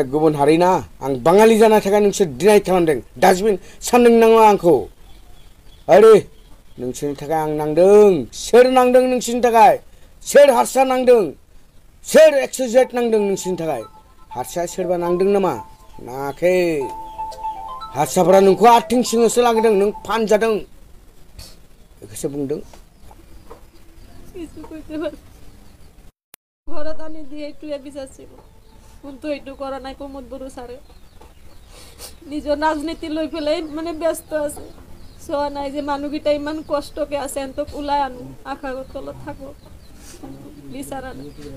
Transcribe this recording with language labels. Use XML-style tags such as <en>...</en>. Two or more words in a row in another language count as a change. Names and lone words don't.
<brx>गुबुन हारि ना आं बाङालि जाना थाखाय नोंसोर डिनाय खालामदों डास्टबिन सानदों नामा आंखौ आरे नोंसोरनि थाखाय आं नांदों सोर नांदों नोंसोरनि थाखाय सोर हारसा नांदों सोर एक्सजेट नांदों नोंसोरनि थाखाय हारसा सोरबा नांदों नामा नाङाखै हारसाफोरा नोंखौ आथिं सिङावसो लांदों नों फानजादों बेखौसो बुंदों</brx> <as>ঘৰত আনি দিয়ে এইটোৱে বিচাৰিছিল কিন্তু এইটো কৰা নাই প্ৰমোদ বড়ো ছাৰে নিজৰ ৰাজনীতি লৈ পেলাই মানে ব্যস্ত আছে চোৱা নাই যে মানুহকেইটা ইমান কষ্টকে আছে এন্তক ওলাই আনো আশাৰ তলত থাকো বিচাৰা নাই</as>